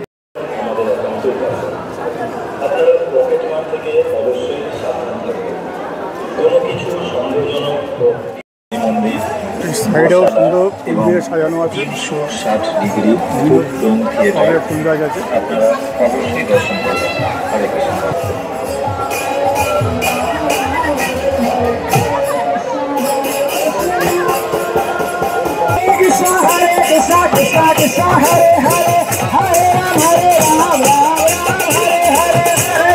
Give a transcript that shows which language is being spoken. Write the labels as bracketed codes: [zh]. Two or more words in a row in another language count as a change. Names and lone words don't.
[bn] আপনারা পকেট মার থেকে অবশ্যই সাবধান থাকবেন। কোনো কিছু সন্দেহজনক সাইডেও সুন্দর ফুল দিয়ে সাজানো আছে, 360 ডিগ্রি ফুল রুম থিয়েটার ফুল গাছ আছে। আপনারা অবশ্যই দর্শন করবেন। [sa] হরে কৃষ্ণ। Krishna Krishna Krishna Hare Hare Hare Ram Hare Ram Ram Ram Hare Hare Hare